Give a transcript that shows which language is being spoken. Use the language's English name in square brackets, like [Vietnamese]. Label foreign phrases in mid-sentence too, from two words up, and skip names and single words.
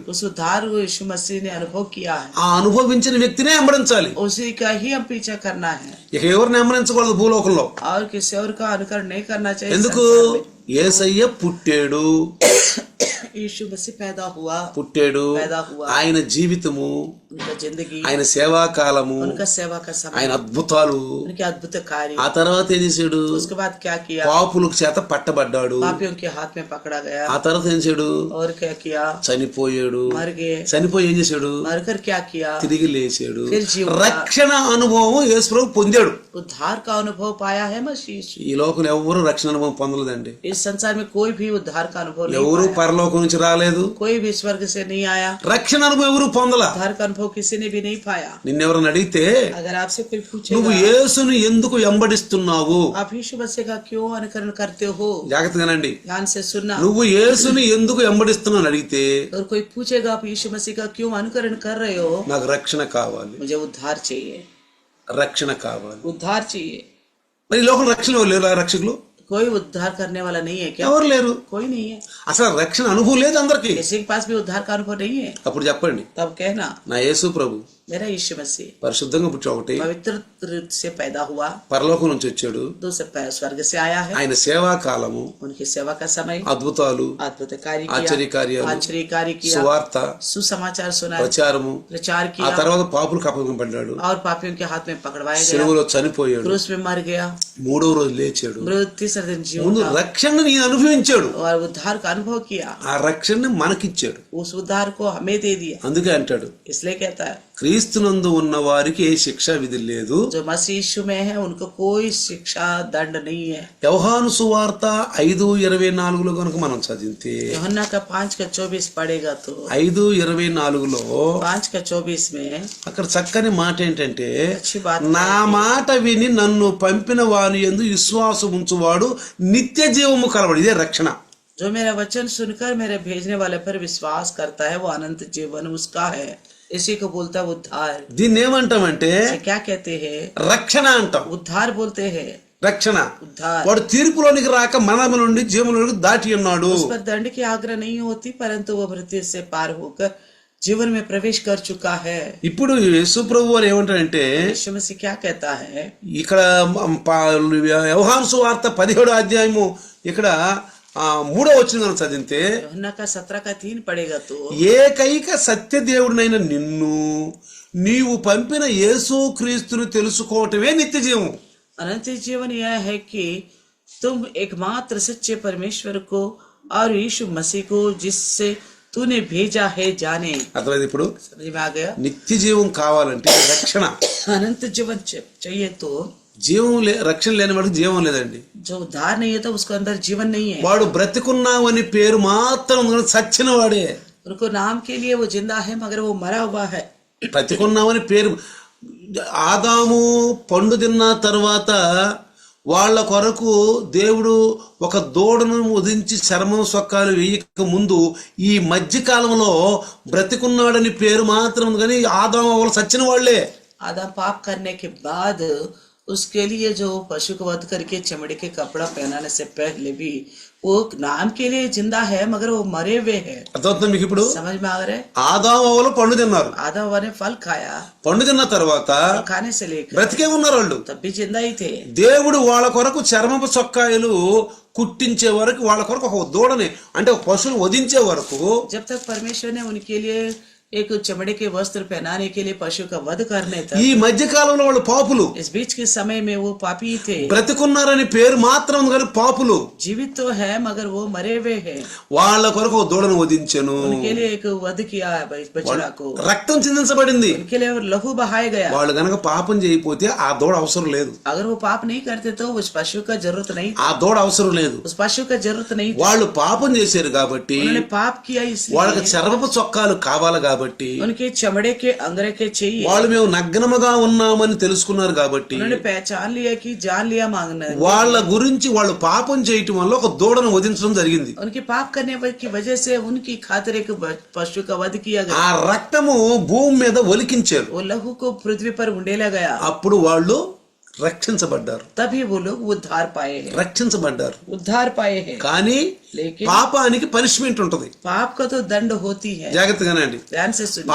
[Hindi] उस उद्धार को यीशु मसीह ने अनुभव किया है, [Telugu] ఆ అనుభవించిన వ్యక్తినే వెంబడించాలి. [Hindi] उसी का ही हम पीछा करना है [Telugu] ఇక ఎవరిని వెంబడించకూడదు భూలోకంలో. [Hindi] और किसी और का अनुकरण नहीं करना चाहिए। [Telugu] ఎందుకు? [Hindi] संसार में [Telugu] యేసయ్య పుట్టాడు, [Hindi] यीशु मसीह पैदा हुआ, पैदा हुआ। [Telugu] ఆయన జీవితము, [Hindi] उनका जिंदगी, [Telugu] ఆయన సేవా కాలము, [Hindi] उनका सेवा का समय, [Telugu] ఆయన అద్భుతాలు, [Hindi] उनके अद्भुत कार्य। [Telugu] ఆ తర్వాత ఏం చేశాడు? [Hindi] उसके बाद क्या किया? [Telugu] పాపులకు చేత పట్టబడ్డాడు. [Hindi] पापियों के हाथ में पकड़ा गया। [Telugu] ఆ తర్వాత ఏం చేశాడు? [Hindi] और क्या किया? [Telugu] చనిపోయాడు. [Hindi] मर गए। [Telugu] చనిపోయి ఏం చేశాడు? [Hindi] मरकर क्या किया? [Telugu] తిరిగి లేచాడు. [Hindi] फिर जी उठा। [Telugu] రక్షణ అనుభవం యేసు ప్రభు పొందాడు. [Hindi] उद्धार का अनुभव पाया है मसीह यीशु। [Telugu] ఈ లోకంలో ఎవరు రక్షణ అనుభవం పొందలేదండి. [Hindi] इस संसार में कोई भी उद्धार का अनुभव नहीं [Telugu] ఎవరు [Hindi] पाया। [Telugu] పరలోకం నుంచి రాలేదు, [Hindi] कोई भी स्वर्ग से नहीं आया। [Telugu] రక్షణ అనుభవం ఎవరు పొందలా. [Hindi] उद्धार का अनुभव किसी ने भी नहीं पाया। [Telugu] నిన్నెవరన్నా అడిగితే [Hindi] अगर आपसे कोई [Telugu] నువ్వు [Hindi] पूछेगा [Telugu] యేసును ఎందుకు వెంబడిస్తున్నావు, [Hindi] आप यीशु मसीह का क्यों अनुकरण करते हो, [Telugu] జాగ్రత్తగానండి, [Hindi] ध्यान से सुनना। [Telugu] నువ్వు యేసుని ఎందుకు వెంబడిస్తున్నావు అని అడిగితే [Hindi] और कोई पूछेगा आप यीशु मसीह का क्यों अनुकरण कर रहे हो, [Telugu] నాకు రక్షణ కావాలి, [Hindi] मुझे उद्धार चाहिए, [Telugu] రక్షణ కావాలి. [Hindi] उद्धार चाहिए। [Telugu] మరి ఈ లోకం రక్షణ ఎవరు లేరు? రక్షకులు [Hindi] कोई उद्धार करने वाला नहीं है क्या? [Telugu] ఎవరు లేరు. [Hindi] कोई नहीं है। [Telugu] అసలు రక్షణ అనుభవం లేదు అందరికి. [Hindi] किसी के पास भी उद्धार का अनुभव नहीं है। [Telugu] అప్పుడు చెప్పండి, [Hindi] तब कहना [Telugu] నా యేసు ప్రభు [Hindi] मेरा यीशु मसीह [Telugu] పరిశుద్ధంగా పుట్టి ఒకటి, [Hindi] पवित्र रूप से पैदा हुआ, [Telugu] పరలోకం నుంచి వచ్చాడు, [Hindi] दूसरे स्वर्ग से आया है, [Telugu] ఆయన సేవా కాలము, [Hindi] उनकी सेवा का समय, [Telugu] అద్భుతాలు, [Hindi] अद्भुत कार्य [Telugu] ఆశ్చర్య [Hindi] किया, [Telugu] కార్యాలు, [Hindi] आश्चर्य कार्य किया, [Telugu] సువార్త, [Hindi] सुसमाचार सुनाया, [Telugu] ప్రచారము, [Hindi] प्रचार [Telugu] ఆ [Hindi] किया, [Telugu] తర్వాత పాపులకు అప్పగింపబడ్డాడు, [Hindi] और पापियों के हाथ में पकड़वाया गया, [Telugu] శిలువలో చనిపోయాడు, [Hindi] क्रूस में मर गया, [Telugu] మూడవ రోజు లేచాడు. [Hindi] मृत्यु तीसरे दिन जी [Telugu] ముందు [Hindi] उठा, [Telugu] రక్షణను నేను అనుభవించాడు, [Hindi] और उद्धार का अनुभव किया, [Telugu] ఆ రక్షణని మనకిచ్చాడు. [Hindi] उस उद्धार को हमें दे दिया। [Telugu] అందుకే అంటాడు, [Hindi] इसलिए कहता है [Telugu] క్రీస్తునందు ఉన్న వారికి ఏ శిక్షా విధి లేదు, [Hindi] जो मसीह यीशु में है उनको कोई शिक्षा दंड नहीं है। [Telugu] యోహాను సువార్త 5:24 కనుక మనం చదివితే, [Hindi] यूहन्ना का 5:24 पढ़ेगा तो 5:24 5:24 में [Telugu] అక్కడ చక్కని మాట ఏంటంటే, [Hindi] अच्छी बात [Telugu] నా మాట విని నన్ను పంపిన వాని యందు విశ్వాసం ఉంచువాడు నిత్య జీవము కలవాడు. ఇదే రక్షణ. [Hindi] जो मेरा वचन सुनकर मेरे भेजने वाले पर विश्वास करता है वो अनंत जीवन उसका है। इसी को बोलता है उद्धार। [Telugu] దీన్ని ఏమంటామంటే [Hindi] इसे क्या कहते हैं? [Telugu] రక్షణ అంటాం. [Hindi] उद्धार बोलते हैं। [Telugu] రక్షణ. [Hindi] उद्धार। [Telugu] వాడు తీర్పులోనికి రాక మరణం నుండి జీవనంలోకి దాటి ఉన్నాడు. [Hindi] उस पर दंड की आग्रह नहीं होती परंतु वो मृत्यु से पार होकर जीवन में प्रवेश कर चुका है। [Telugu] ఇప్పుడు యేసు ప్రభు వారు ఏమంటారంటే, [Hindi] यीशु मसीह क्या कहता है? [Telugu] ఇక్కడ యోహాను సువార్త 17వ అధ్యాయము ఇక్కడ 3వ వచనం చదివితే, [Hindi] यूहन्ना का 17:3 पढ़ेगा तो [Telugu] ఏకైక సత్య దేవుడినైన నిన్ను నీవు పంపిన యేసు క్రీస్తును తెలుసుకోవటమే నిత్య జీవం. [Hindi] अनंत जीवन यह है कि तुम एकमात्र सच्चे परमेश्वर को और यीशु मसीह को जिससे तूने भेजा है जाने। [Telugu] అర్థమైంది? ఇప్పుడు [Hindi] समझ में आ गया? [Telugu] నిత్య జీవం కావాలంటే రక్షణ. [Hindi] अनंत जीवन चाहिए तो [Telugu] జీవం రక్షణ లేని వాడికి జీవం లేదండి. [Hindi] जो उद्धार नहीं है तो उसके अंदर जीवन नहीं है। [Telugu] వాడు బ్రతికున్నావని పేరు మాత్రం సచ్చిన వాడే. [Hindi] उनको नाम के लिए वो जिंदा है मगर वो मरा हुआ है। [Telugu] బ్రతికున్నావని పేరు. ఆదాము పండు తిన్న తర్వాత వాళ్ళ కొరకు దేవుడు ఒక దూడను ఉదించి చర్మం సొక్కాలు వేయక ముందు ఈ మధ్య కాలంలో బ్రతికున్నాడని పేరు మాత్రం ఉంది, కానీ ఆదాము వాళ్ళు సచ్చిన వాళ్లే. [Hindi] आदम पाप करने के बाद उसके लिए जो पशु को वध करके चमड़े के कपड़ा पहनाने से पहले भी वो नाम के लिए जिंदा है, मगर वो मरे हुए हैं. [Telugu] అర్థమవుతుంది మీకు ఇప్పుడు? [Hindi] समझ में आ रहा है? [Telugu] ఆదాము వాళ్ళు పండు తిన్నారు, [Hindi] आदम हवा ने फल खाया, [Telugu] పండు తిన్న తర్వాత [Hindi] खाने से लेकर [Telugu] బ్రతికే ఉన్నారు వాళ్ళు. [Hindi] तब भी जिंदा ही थे. [Telugu] దేవుడు వాళ్ళ కొరకు చర్మపు చొక్కాయలు కుట్టించే వరకు, వాళ్ళ కొరకు ఒక దూడని అంటే ఒక పశువుని వధించే వరకు, [Hindi] जब तक परमेश्वर ने उनके लिए एक चमड़े के वस्त्र पहनाने के लिए पशु का वध करने तक, [Telugu] ఈ మధ్య కాలంలో వాళ్ళు పాపులు. [Hindi] इस बीच के समय में वो पापी थे. [Telugu] బ్రతికున్నారని పేరు మాత్రం ఉంది కానీ పాపులు. [Hindi] जीवित तो है मगर वो मरे हुए हैं. [Telugu] వాళ్ళ కొరకు ఒక దూడను వధించెను, [Hindi] उनके लिए एक वध किया बछड़ा को, [Telugu] రక్తం చిందించబడింది. [Hindi] उनके लिए लहू बहाया गया. [Telugu] వాళ్ళు గనక పాపం చేయకపోతే ఆ దూడ అవసరం లేదు, [Hindi] अगर वो पाप नहीं करते तो उस पशु का जरूरत नहीं, [Telugu] ఆ దూడ అవసరం లేదు. [Hindi] उस पशु का जरूरत नहीं. [Telugu] వాళ్ళు పాపం చేశారు కాబట్టి [Hindi] उन्होंने पाप किया [Telugu] వాళ్ళకి [Hindi] इसलिए [Telugu] చర్మపు చొక్కాలు కావాలి కాబట్టి, [Hindi] उनके चमड़े के अंगरे के चाहिए. [Telugu] వాళ్ళు మేము నగ్నముగా ఉన్నామని తెలుసుకున్నారు కాబట్టి, [Hindi] उन्होंने पहचान लिया कि जान लिया मांगना. [Telugu] వాళ్ళ గురించి వాళ్ళు పాపం చేయటం వల్ల ఒక దూడను వధించడం జరిగింది. [Hindi] उनके पाप करने की वजह से उनकी खातिर एक पशु का वध किया गया. [Telugu] ఆ రక్తము భూమి మీద ఒలికించారు, [Hindi] वो लहू को पृथ्वी पर उंडेला गया. [Telugu] అప్పుడు వాళ్ళు రక్షించబడ్డారు. [Hindi] तभी वो लोग उद्धार पाए हैं, [Telugu] రక్షించబడ్డారు. [Hindi] उद्धार पाए हैं. [Telugu] కానీ [Hindi] लेकिन [Telugu] పాపానికి పనిష్మెంట్ ఉంటది. [Hindi] पाप का तो दंड होती है. [Telugu] జాగ్రత్తగానండి. [Hindi] ध्यान से सुनिए.